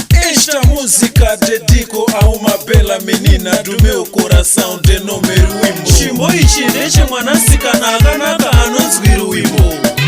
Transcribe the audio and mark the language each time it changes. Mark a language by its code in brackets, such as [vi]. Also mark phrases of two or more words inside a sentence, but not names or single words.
[pt] Esta música dedico a uma bela menina do meu coração, de nome Ruimbo. [sn] Chimbo ichi ndeche mwanasikana akanaka anonzi Ruimbo.